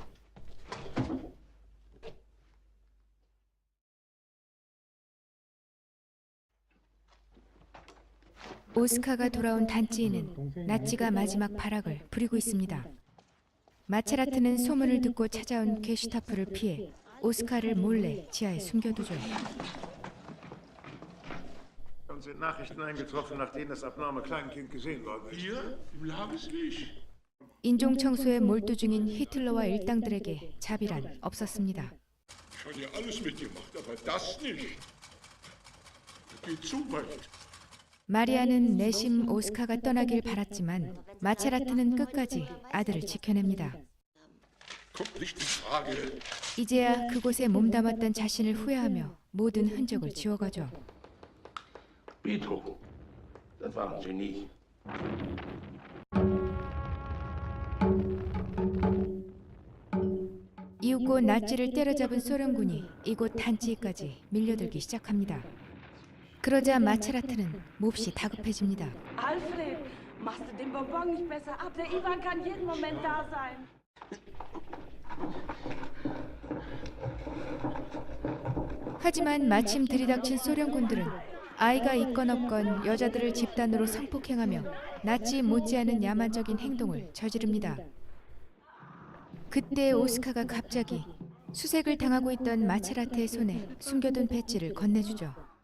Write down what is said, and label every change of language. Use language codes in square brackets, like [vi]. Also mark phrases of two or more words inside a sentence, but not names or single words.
[ko] 오스카가 돌아온 단지에는 나치가 마지막 발악을 부리고 있습니다. 마체라트는 소문을 듣고 찾아온 게슈타프를 피해 오스카를 몰래 지하에 숨겨두죠. [de] Uns sind Nachrichten eingetroffen, nachdem das abnorme Kleinkind gesehen worden ist. Hier im Lagesweg. [ko] 인종 청소에 몰두 중인 히틀러와 일당들에게 자비란 없었습니다. [de] Ich habe ja alles mitgemacht, aber das nicht. Das geht zu weit. [ko] 마리아는 내심 오스카가 떠나길 바랐지만 마체라트는 끝까지 아들을 지켜냅니다. [de] Kommt nicht in Frage. [ko] 이제야 그곳에 몸담았던 자신을 후회하며 모든 흔적을 지워가죠. [de] Beethoven, das war ein Genie. [ko] 이윽고 나치를 때려잡은 소련군이 이곳 단지까지 밀려들기 시작합니다. 그러자 마체라트는 몹시 다급해집니다. [de] Alfred, machst du den Bonbon nicht besser ab? Der Ivan kann jeden Moment da sein. [ko] 하지만 마침 들이닥친 소련군들은 아이가 있건 없건 여자들을 집단으로 성폭행하며 나치 못지않은 야만적인 행동을 저지릅니다. 그때 오스카가 갑자기 수색을 당하고 있던 마체라트의 손에 숨겨둔 배지를 건네주죠.